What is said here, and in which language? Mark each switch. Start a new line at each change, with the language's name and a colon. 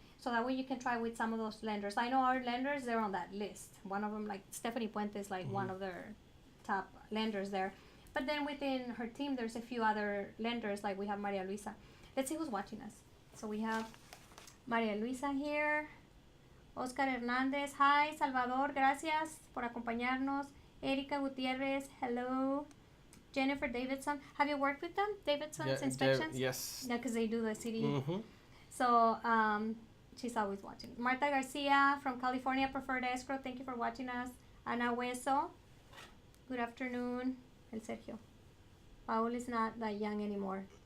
English: So that way you can try with some of those lenders. I know our lenders, they're on that list. One of them, like Stephanie Puente, is like one of their top lenders there. But then within her team, there's a few other lenders, like we have Maria Luisa. Let's see who's watching us. So we have Maria Luisa here. Oscar Hernandez, hi.
Spanish: Salvador, gracias por acompañarnos.
English: Erika Gutierrez, hello. Jennifer Davidson, have you worked with them? Davidson's Inspections? Yes. Yeah, because they do the city. So she's always watching. Marta Garcia from California Preferred Escrow, thank you for watching us. Ana Hueso, good afternoon. El Sergio. Paul is not that young anymore.